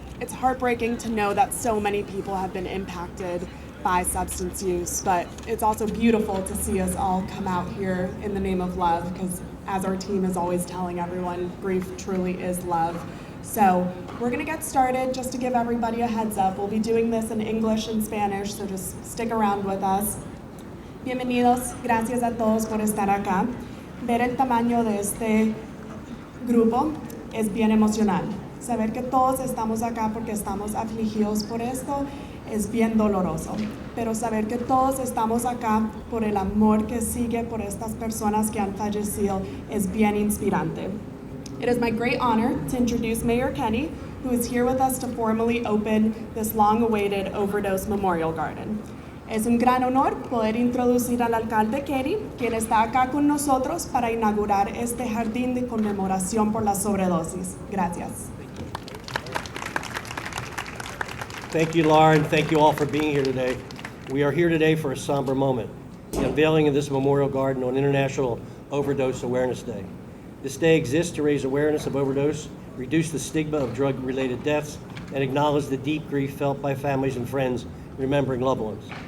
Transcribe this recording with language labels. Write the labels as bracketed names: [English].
[English] It's heartbreaking to know that so many people have been impacted by substance use, but it's also beautiful to see us all come out here in the name of love, because as our team is always telling everyone, grief truly is love. So we're gonna get started. Just to give everybody a heads up, we'll be doing this in English and Spanish, so just stick around with us. [Spanish] Bienvenidos, gracias a todos por estar acá. Ver el tamaño de este grupo es bien emocional. Saber que todos estamos acá porque estamos afligidos por esto es bien doloroso. Pero saber que todos estamos acá por el amor que sigue por estas personas que han fallecido es bien inspirante. [English] It is my great honor to introduce Mayor Kenny, who is here with us to formally open this long-awaited Overdose Memorial Garden. [Spanish] Es un gran honor poder introducir al alcalde Kenny, quien está acá con nosotros para inaugurar este jardín de conmemoración por la sobredosis. Gracias. [English] Thank you, Laura, and thank you all for being here today. We are here today for a somber moment, the unveiling of this memorial garden on International Overdose Awareness Day. This day exists to raise awareness of overdose, reduce the stigma of drug-related deaths, and acknowledge the deep grief felt by families and friends remembering loved ones.